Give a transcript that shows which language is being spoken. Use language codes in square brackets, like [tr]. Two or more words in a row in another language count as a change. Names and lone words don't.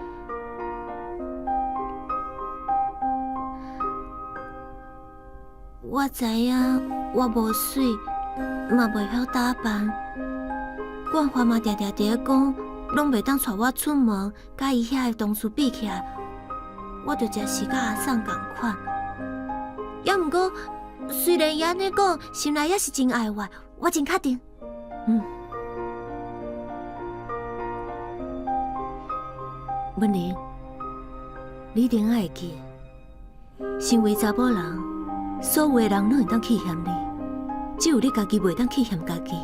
[nan] 我知影我无水，嘛袂晓打扮。冠华嘛常常伫咧讲，拢袂当带我出门，甲伊遐的同事比起来，我就真是甲阿送同款。也毋过，虽然伊安尼讲，心内也是真爱我真确定。文玲，你一定爱会记，身为查甫人，所有的人拢会当欺骗你，只有你家己袂当欺骗家己。